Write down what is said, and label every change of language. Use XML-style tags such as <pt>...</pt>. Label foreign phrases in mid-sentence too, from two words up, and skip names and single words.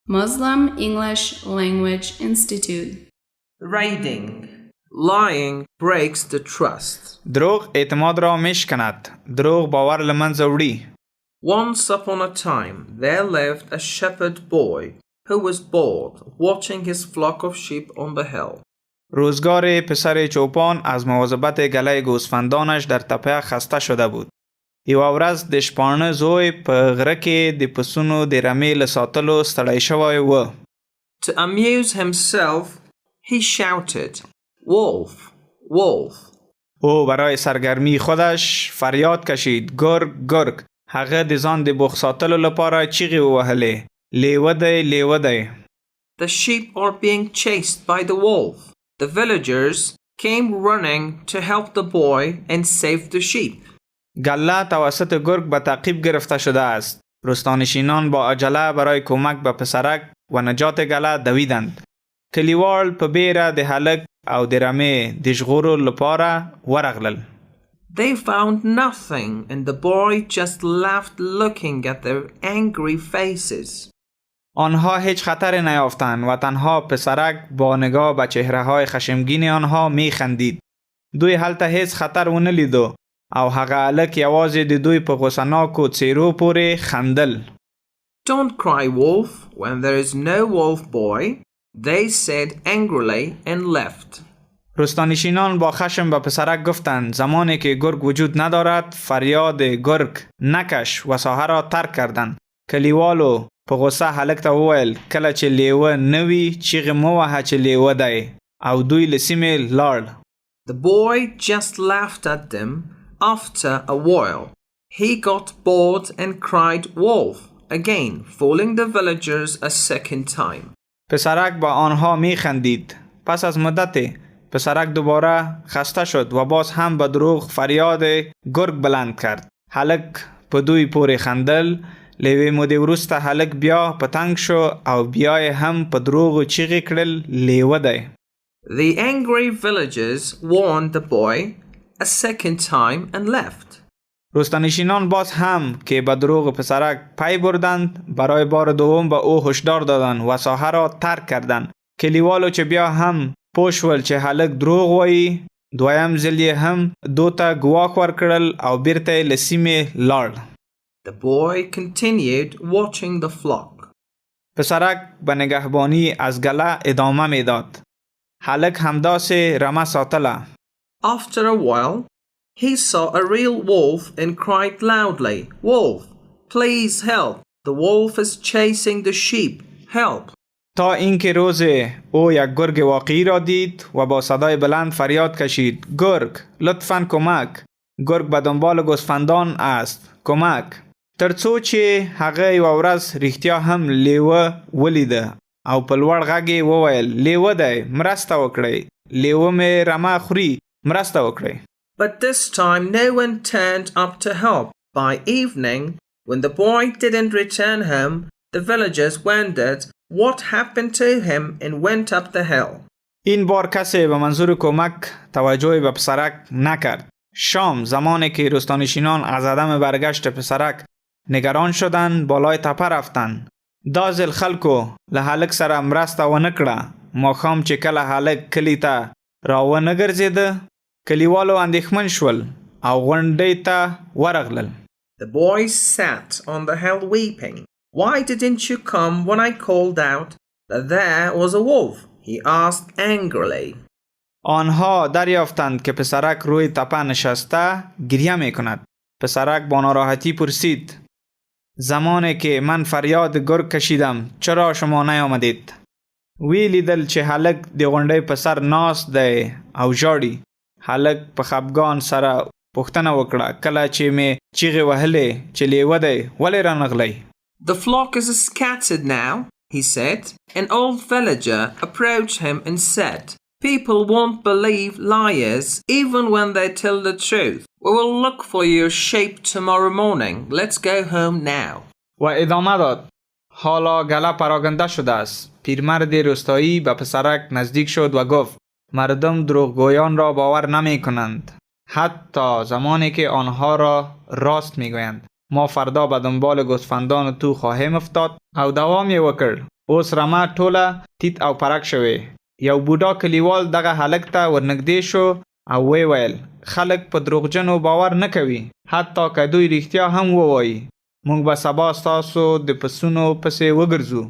<en>Muslim English Language Institute. Raiding. Lying breaks the trust.</en> <fa>دروغ اعتماد را میشکند.</fa> <ps>دروغ باور له منځه وړي.</ps> <en>Once upon a time, there lived a shepherd boy who was bored watching his flock of sheep on the hill.</en> <fa>روزگار پسر چوپان از مواظبت گله گوسفندانش در تپه خسته شده بود.</fa> <ps>یوه ورځ د شپانه زوی په غره کې د پسونو د رمې له ساتلو ستړی شوی و.</ps> <en>To amuse himself, he shouted, "Wolf, wolf."</en> <fa>او برای سرگرمی خودش فریاد کشید، گرگ گرگ.</fa> <ps>هغه د ځان د بوخ ساتلو لپاره چیغې ووهلې، لیوه دی لیوه دی.</ps> <en>The sheep are being chased by the wolf. The villagers came running to help the boy and save the sheep.</en> <fa>گله توسط گرگ به تعقیب گرفته شده است. روستانشینان با عجله برای کمک به پسرک و نجات گله دویدند.</fa> <ps>کلیوال په بیره د هلک او د رمې د ژغورلو لپاره ورغلل.</ps> <en>They found nothing and the boy just laughed looking at their angry faces.</en> <fa>آنها هیچ خطری نیافتند و تنها پسرک با نگاه به چهره‌های خشمگین آنها می‌خندید.</fa> <ps>دوی هلته هیڅ خطر ونه لیدو او هغه هلک یوازې د دوی په غوسناکو څېرو پورې خندل.</ps> <en>Don't cry, wolf, when there is no wolf boy, they said angrily and left.</en> <fa>روستانشینان با خشم به پسرک گفتند زمانی که گرگ وجود ندارد فریاد گرگ نکش و ساحه را ترک کردند.</fa> <ps>کلیوالو په غوسه هلک ته وویل کله چې لیوه نوی چیغې مه وهه چې لیوه دی او دوی له سیمې لاړ.</ps> <en>The boy just laughed at them. After a while, he got bored and cried wolf again, fooling the villagers a second time.</en> <fa>پسرک با آنها می خندید. پس از مدتی پسرک دوباره خسته شد و باز هم به دروغ فریاد گرگ بلند کرد.</fa> <ps>هلک په دوی پورې خندل. لیوه مودې وروسته هلک بیا په تنګ شو او بیا هم په دروغ چیغې کړل لیوه دی.</ps> <en>The angry villagers warned the boy a second time and left.</en> <fa>روستانشینان باز هم که به دروغ پسرک پی بردند برای بار دوم به او هشدار دادند و ساحه را ترک کردند.</fa> <ps>کلیوالو چې بیا هم پوه شول چې هلک دروغ وایي دویم ځل یې هم دو ته ګواښ ورکړل او بیرته یې له سیمې لاړ.</ps> <en>The boy continued watching the flock.</en> <fa>پسرک به نگهبانی از گله ادامه میداد.</fa> <ps>هلک همداسې رمه ساتله.</ps> <en>After a while, he saw a real wolf and cried loudly, "Wolf, please help. The wolf is chasing the sheep. Help."</en> <fa>تا اینکه روز او یک گرگ واقعی را دید و با صدای بلند فریاد کشید گرگ لطفاً کمک. گرگ به دنبال گوسفندان است. کمک.</fa> <ps>ترڅو چې هغه یوه ورځ رښتیا هم لیوه ولیده او په لوړ غږ یې وویل لیوه دی مرسته وکړئ. لیوه مې رمه خوري. مرسته وکړئ.</ps> <en>But this time no one turned up to help. By evening, when the boy didn't return home, the villagers wondered what happened to him and went up the hill.</en> <fa>این بار کسی به منظور کمک توجهی به پسرک نکرد. شام زمانی که روستانشینان از عدم برگشت پسرک نگران شدند بالای تپه رفتند.</fa> <ps>دا ځل خلکو له هلک سره مرسته ونه کړه. ماښام چې کله هلک کلي ته راونه ګرځېده کلیوالو اندېښمن شول او غونډۍ ته ورغلل.</ps> <en>The boy sat on the hill weeping. "Why didn't you come when I called out that there was a wolf?" he asked angrily.</en> <fa>آنها دریافتند که پسرک روی تپه نشسته گریه می کند. پسرک با ناراحتی پرسید زمانی که من فریاد گرگ کشیدم چرا شما نیامدید؟</fa> <ps>وی لیدل چې هلک د غونډۍ په سر ناست دی او ژاړي. هلک په خفګان سره پوښتنه وکړه کله چې مې چیغې وهلې چې لیوه دی ولې رانغلی؟</ps> <en>The flock is scattered now, he said. An old villager approached him and said, "People won't believe liars even when they tell the truth. We will look for your sheep tomorrow morning. Let's go home now."</en> <fa>و ادامه داد حالا گله پراگنده شده است. پیرمرد روستایی به پسرک نزدیک شد و گفت مردم دروغگویان را باور نمی کنند حتی زمانی که آنها را راست می گویند. ما فردا به دنبال گوسفندان تو خواهیم افتاد</fa> <ps>او دوام یې وکړ. اوس رمه ټوله تیت او پرک شوې. یو بوډا کلیوال دغه هلک ته ورنږدې شو او وی ویل خلک په دروغجنو باور نه کوي، حتی که دوی رښتیا هم ووایي. موږ به سبا ستاسو د پسونو پسې وګرځو.</ps>